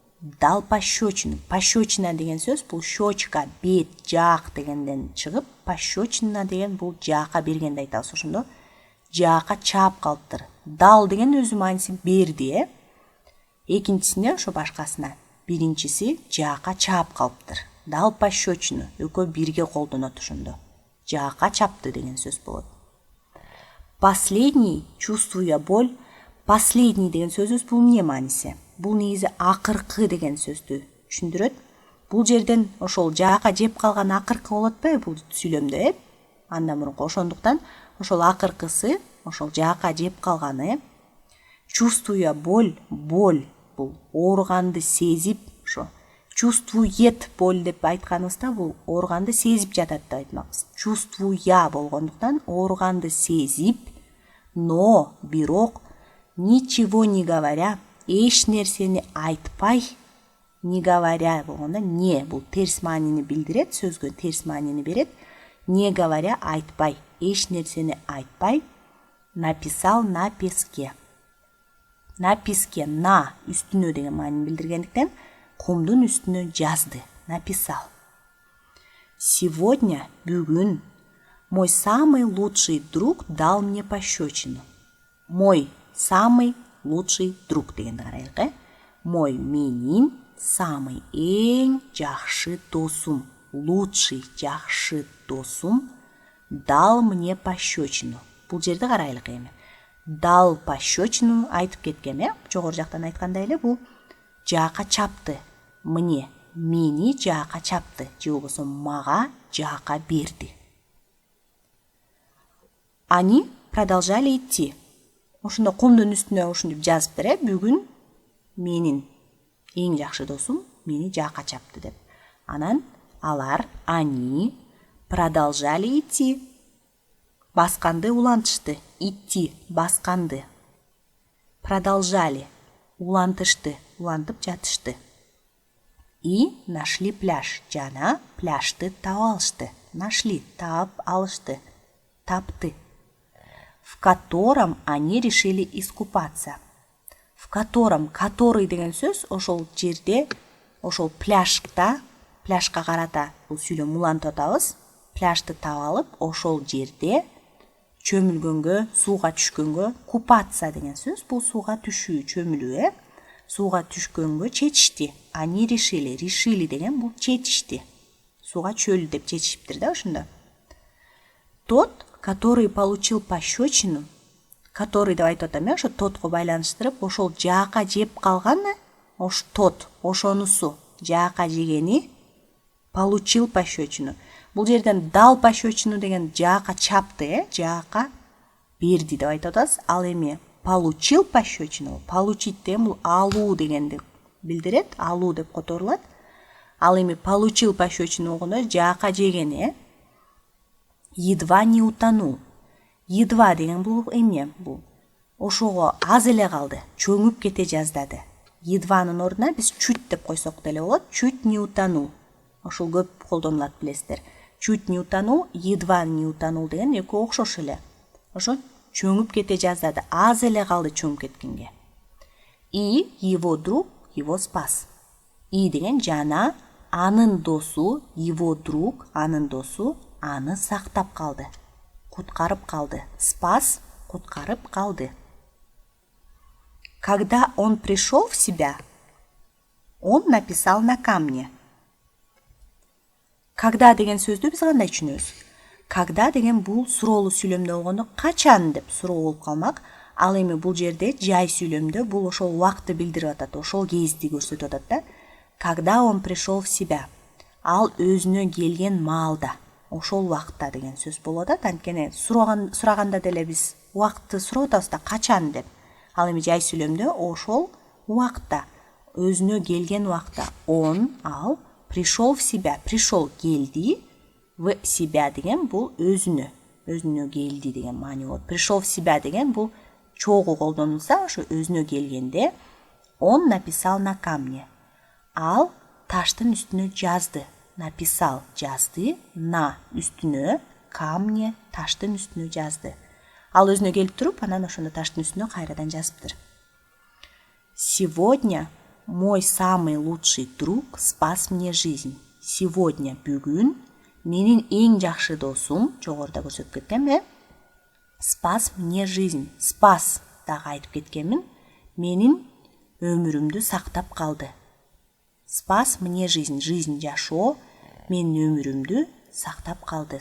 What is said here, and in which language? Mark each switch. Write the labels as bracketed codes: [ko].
[ru] Дал пощечину. [ky] Пощечина деген сөз бул щечка, бет, жаак дегенден чыгып, пощечина деген бул жаака бергенди айтабыз. Ошондо жаака чаап калыптыр. Дал деген өзү мааниси берди, экинчисине ошо башкасына. Биринчиси жаака чаап калыптыр. [ru] Дал пощечину. [ky] Экөө бирге колдонот ошондо. Жаака чапты деген сөз болот. [ru] Последний, чувствуя боль. [ky] Последний деген сөзүбүз бул эмне мааниси? Бул негизи акыркы деген сөздү түшүндүрөт. Бул жерден ошол жаака жеп калган акыркы болот бул сүйлөмдө, андан мурунку. Ошондуктан ошол акыркысы, ошол жаака жеп калганы. Чувствуя боль, боль бул ооруганды сезип, ошо [ru] чувствует боль [ky] деп айтканыбызда бул ооруганды сезип жатат деп айтмакпыз. Чувствуя болгондуктан ооруганды сезип, но бирок [ru] ничего не говоря, [ky] эч нерсени айтпай, не говоря болгондо не бул терс маанини билдирет, сөзгө терс маанини берет. Не говоря, айтпай, эч нерсени айтпай, [ru] написал на песке. На песке, [ky] на үстүнө деген маанини билдиргендиктен кумдун үстүнө жазды, написал. [ru] Сегодня, [ky] бүгүн, [ru] мой самый лучший друг дал мне пощечину. Мой самый лучший друг [ky] дегенди карайлык. Мой менин самый эң жакшы досум, лучший жакшы досум [ru] дал мне пощечину. [ky] Бул жерде карайлык эми. [ru] Дал пощечину [ky] айтып кеткен, жогору жактан айткандай эле бул жаака чапты. Мне, мени жаака чапты, же болбосо мага жаака берди. [ru] Они продолжали идти. [ky] Ошондо кумдун үстүнө ушинтип жазып бере. Бүгүн менин эң жакшы досум мени жаакка чапты деп. Анан алар, [ru] они продолжали идти. [ky] Басканды улантышты. Идти, басканды. Продолжали, улантышты, улантып жатышты. [ru] И нашли пляж. [ky] Жана пляжды таап алышты. Нашли, таап алышты. Тапты. [ru] В котором они решили искупаться. В котором, [ky] который деген сөз ошол жерде, ошол пляжда, пляжга карата бул сүйлөм улантып атабыз. Пляжды таап алып, ошол жерде чөмүлгөнгө, сууга түшкөнгө, купаться деген сөз бул сууга түшүү, чөмүлүү, сууга түшкөнгө чечишти. [ru] Они решили, [ky] решили деген бул чечишти. Сууга чөл деп чечишиптир да ошондо. Тот, который [ru] получил пощечину, [ky] который деп айтып атам, ошо тотко байланыштырып, ошол жаакка жеп калганы, тот, ошонусу жаакка жегени, получил пощечину. Бул жерден дал пощечину деген жаакка чапты, жаакка берди деп айтып атабыз. Ал эми [ru] получил пощечину, [ky] получить деген бул алуу дегенди билдирет, алуу деп которулат. Ал эми [ru] получил пощечину [ky] болгондо жаакка жегени, [ru] едва не утонул. [ky] Едва деген бул эмне? Бул ошого аз эле калды, чөңүп кете жаздады. Едванын ордуна биз чуть деп койсок деле болот. [ru] Чуть не утонул. [ky] Ошол көп колдонулат, билесиздер. [ru] Чуть не утонул, едва не утонул [ky] деген экөө окшош эле. Ошо чөңүп кете жаздады, аз эле калды чөңүп кеткенге. [ru] И его друг его спас. [ky] И деген жана анын досу, [ru] его друг, [ky] анын досу аны сактап калды. Куткарып калды. Спас, куткарып калды. [ru] Когда он пришел в себя, он написал на камне. [ky] Когда деген сөздү биз кандай түшүнөбүз? Когда деген бул суроолуу сүйлөмдө болгондо качан деп суроо болуп калмак. Ал эми бул жерде жай сүйлөмдө бул ошол убакытты билдирип атат, ошол кезде көрсөтүп атат да. [ru] Когда он пришел в себя, [ky] ал өзүнө келген маалда, ошол убакытта деген сөз болуп атат. Анткени сураганда деле биз убакытты сурап атабыз да, качан деп. Ал эми жай сүйлөмдө ошол убакытта, өзүнө келген убакытта, он, ал [ru] пришел в себя, [ky] пришел келди, в себя деген бул өзүнө келди деген маани болот. [ru] Пришел в себя [ky] деген бул чогуу колдонулса, ошо өзүнө келгенде, [ru] он написал на камне. [ky] Ал таштын үстүнө жазды. Написал, жазды, на үстүнө, камне, таштын үстүнө жазды. Ал өзүнө келип туруп, анан ошондо таштын үстүнө кайрадан жазыптыр. [ru] Сегодня мой самый лучший друг спас мне жизнь. [ky] Сегодня, бүгүн, менин эң жакшы досум, жогоруда көрсөтүп кеткенби? [ru] Спас мне жизнь. [ky] Спас дагы айтып кеткенмин. Менин өмүрүмдү сактап калды. [ru] Спас мне жизнь. [ky] Жизнь жашоо, менин өмүрүмдү сактап калды.